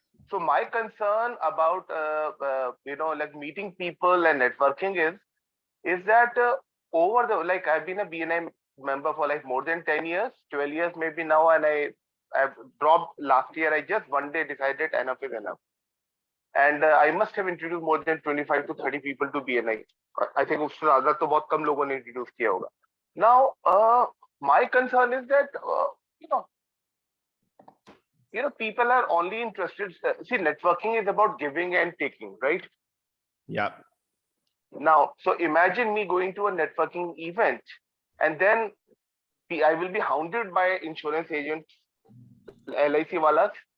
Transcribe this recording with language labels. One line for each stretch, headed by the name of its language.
English: So my concern about like meeting people and networking is that over the like I've been a BNI member for like more than 10 years, 12 years maybe now, and I've dropped last year. I just one day decided enough is enough, and I must have introduced more than 25 to 30 people to BNI. I think
Hindi: उससे ज़्यादा तो बहुत कम लोगों ने introduce किया होगा.
English: Now my concern is that people are only interested. See, networking is about giving and taking, right? Yeah. Now, so imagine me going to a networking event, and then I will be hounded by insurance agents, LIC walas.